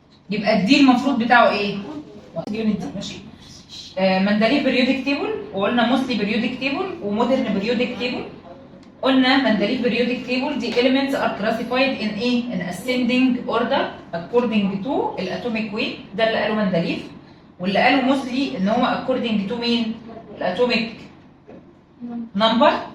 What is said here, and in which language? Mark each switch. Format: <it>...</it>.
<ar>يبقى الدي المفروض بتاعه ايه؟ يونت دي. ماشي. مندليف بريودك تيبل، وقلنا موستلي بريودك تيبل ومودرن بريودك تيبل.</ar> <en>قلنا Mendeleev periodic table دي elements are classified in ايه؟ in ascending order according to الاتوميك ويت.</en> <ar>ده اللي قاله مندليف. واللي قاله موستلي ان هو</ar> <en>according to</en> <ar>مين؟ الاتوميك نمبر.</ar>